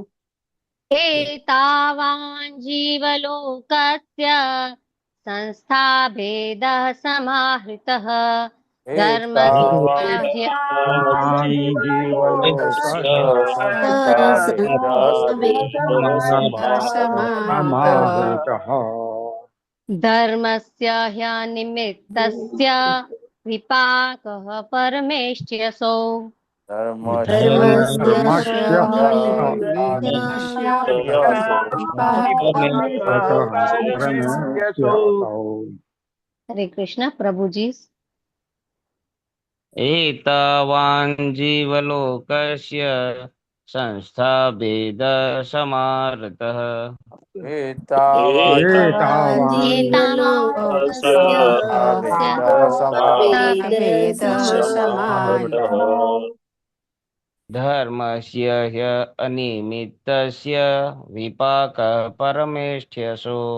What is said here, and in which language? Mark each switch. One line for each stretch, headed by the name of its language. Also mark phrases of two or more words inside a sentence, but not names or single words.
Sanskrit: એતાવાન જીવલોકસ્ય સંસ્થા ભેદઃ સમાહૃતઃ ધર્મસ્ય ધર્મસ્ય હ્યનિમિત્તસ્ય વિપાકઃ પરમેષ્ઠ્યસો.
Gujarati: હરે કૃષ્ણ. પ્રભુજી.
Sanskrit: एतावान् जीवलोकस्य संस्था भेद समारतः धर्मस्य ह्य अनिमित्तस्य विपाकः परमेष्ठ्यसो.